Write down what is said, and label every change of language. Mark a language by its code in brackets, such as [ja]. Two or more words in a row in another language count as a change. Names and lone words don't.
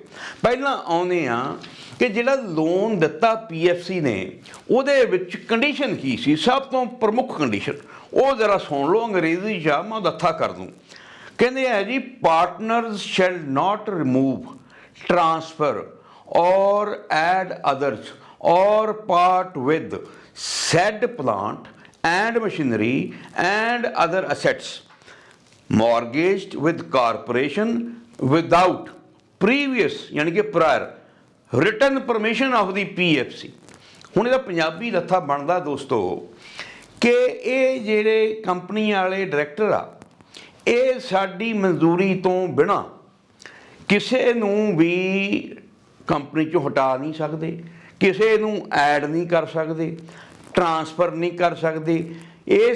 [pa] ਪਹਿਲਾਂ ਆਉਂਦੇ ਆ ਕਿ ਜਿਹੜਾ ਲੋਨ ਦਿੱਤਾ PFC ਨੇ ਉਹਦੇ ਵਿੱਚ ਕੰਡੀਸ਼ਨ ਕੀ ਸੀ, ਸਭ ਤੋਂ ਪ੍ਰਮੁੱਖ ਕੰਡੀਸ਼ਨ ਉਹ ਜ਼ਰਾ ਸੁਣ ਲਓ, ਅੰਗਰੇਜ਼ੀ 'ਚ ਮੈਂ ਦੱਥਾ ਕਰ ਦੂੰ। ਕਹਿੰਦੇ ਆ ਜੀ [en] partners shall not remove, transfer or add others or part with said plant and machinery and other assets mortgaged with corporation without previous [hi] यानी कि [en] prior written permission of the PFC। [pa] ਹੁਣ ਇਹਦਾ ਪੰਜਾਬੀ ਲੱਥਾ ਬਣਦਾ ਦੋਸਤੋ ਕਿ ਇਹ ਜਿਹੜੇ ਕੰਪਨੀ ਵਾਲੇ ਡਾਇਰੈਕਟਰ ਆ ਇਹ ਸਾਡੀ ਮਨਜ਼ੂਰੀ ਤੋਂ ਬਿਨਾਂ ਕਿਸੇ ਨੂੰ ਵੀ ਕੰਪਨੀ 'ਚੋਂ ਹਟਾ ਨਹੀਂ ਸਕਦੇ, ਕਿਸੇ ਨੂੰ ਐਡ ਨਹੀਂ ਕਰ ਸਕਦੇ, ਟ੍ਰਾਂਸਫਰ ਨਹੀਂ ਕਰ ਸਕਦੇ, ਇਸ